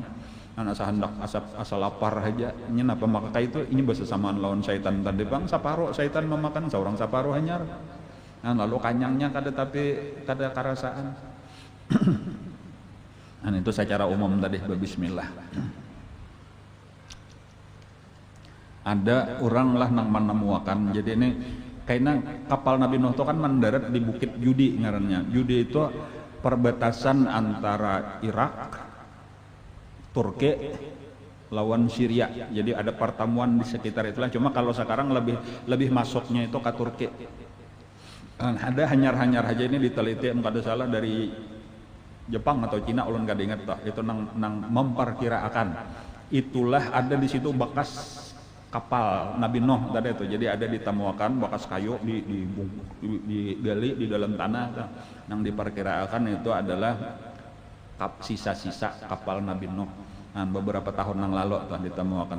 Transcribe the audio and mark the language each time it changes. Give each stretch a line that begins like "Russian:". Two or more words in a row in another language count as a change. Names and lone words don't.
Banjar: Asa hendak asa lapar aja nyen apa maka itu ini bersamaan lawan syaitan tadi bang saparo syaitan memakan seorang saparo hanyar. Lalu kanyangnya kada tapi kada karasaan.
Indonesian: Itu secara umum tadi bismillah.
Banjar: Ada orang lah nang menemukan jadi ini kayaknya kapal Nabi Nuh itu kan mendarat di Bukit Judi ngarannya.
Indonesian: Judi itu perbatasan antara Irak, Turki lawan Syria. Jadi ada pertemuan di sekitar itulah. Cuma kalau sekarang lebih masuknya itu ke Turki.
Banjar: Ada hanyar-hanyar aja ini diteliti kada salah dari Jepang atau Cina ulun kada ingat tak. Itu nang memperkirakan.
Indonesian: Itulah ada di situ bekas kapal Nabi Nuh tadi itu. Jadi ada ditemukan bekas kayu digali di dalam tanah. Nang diperkirakan itu adalah sisa-sisa kapal Nabi Nuh beberapa tahun yang lalu telah ditemukan.